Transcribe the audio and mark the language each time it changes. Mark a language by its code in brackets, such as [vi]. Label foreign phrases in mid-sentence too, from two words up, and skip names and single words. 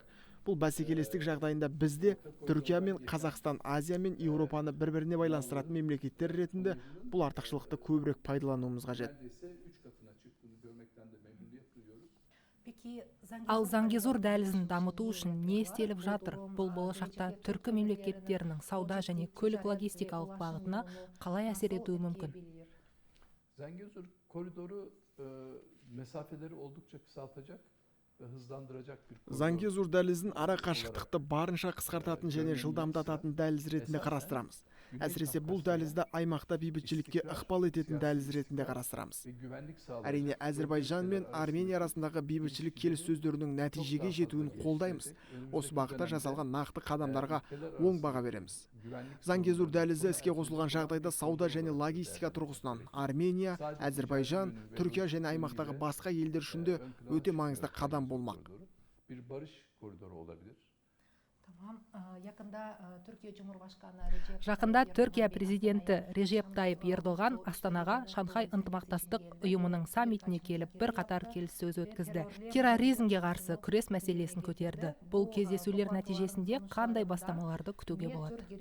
[kk] Бұл бәсекелестік жағдайында бізде Түркия мен Қазақстан, Азия мен Еуропаны бір-біріне байланыстыратын мемлекеттер ретінде бұл артықшылықты көбірек пайдалануымыз қажет. Ал Зангезур дәлізін дамыту үшін не істеліп жатыр? Бұл болашақта түркі мемлекеттерінің сауда және көлік логистикалық бағытына қалай әсер етуі мүмкін? [tr] Zangezur koridoru mesafeleri oldukça kısaltacak ve hızlandıracak bir koridor. [kk] Зангезур дәлізін ара қашықтықты барынша қысқартатын және жылдамдататын дәліз ретінде қарастырамыз. Әсіресе бұл дәлізді аймақта бейбітшілікке ықпал ететін дәліз ретінде қарастырамыз. Әрине, Әзербайжан мен Армения арасындағы бейбітшілік келіссөздерінің нәтижеге жетуін қолдаймыз. Осы бағытта жасалған нақты қадамдарға оң баға береміз. Зангезур дәлізі іске қосылған жағдайда сауда және логистика тұрғысынан Армения, Әзербайжан, Түркия және аймақтағы басқа елдер үшін де өте маңызды қадам болмақ. [tr] Bir barış koridoru olabilir. [kk] Жақында Түркия президенті Режеп Тайып Ердоған Астанаға Шанхай ынтымақтастық ұйымының саммитіне келіп бірқатар келіссөз өткізді. Терроризмге қарсы күрес мәселесін көтерді. Бұл кездесулер нәтижесінде қандай бастамаларды күтуге болады?